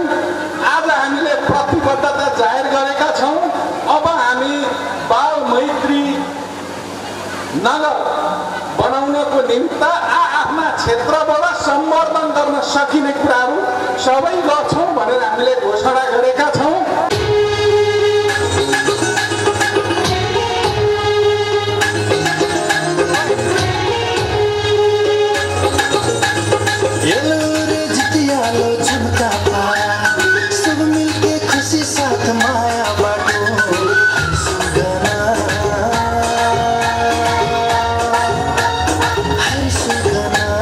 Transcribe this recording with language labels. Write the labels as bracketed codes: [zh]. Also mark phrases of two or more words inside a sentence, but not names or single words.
[ne] आज हामीले प्रतिबद्धता जाहेर गरेका छौँ। अब हामी बाल मैत्री नगर बनाउनको निमित्त आफ्ना क्षेत्रबाट सम्वर्धन गर्न सकिने कुराहरू सबै गर्छौँ भनेर हामीले घोषणा गरेका छौँ। सब मिलके खुशी साथ माया बाटो हरि सुगना